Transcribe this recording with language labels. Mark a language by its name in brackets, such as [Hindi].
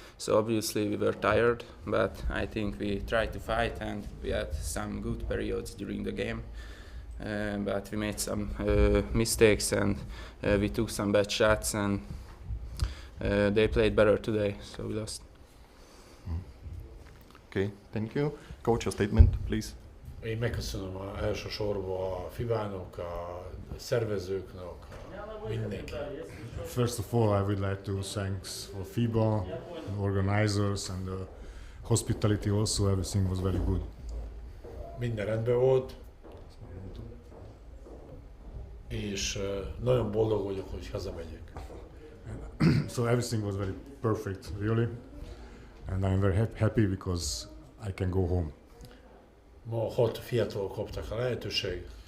[English] So obviously we were tired, but I think we tried to fight and we had some good periods during the game. But we made some mistakes and we took some bad shots, and they played better today, so we lost. Okay, thank you. Coach, your statement, please. [Hungarian] Én megköszönöm elsősorban a FIBA-nak, a szervezőknek, mindenki. [English] First of all, I would like to thank for FIBA, the organizers, and the hospitality also. Everything was very good. [Hungarian] Minden rendben volt, és nagyon boldog vagyok, hogy hazamegyek. [English] So everything was very perfect, really, and I'm very happy because I can go home. [Hungarian] Ma 6 fiatalok kaptak a lehetőség.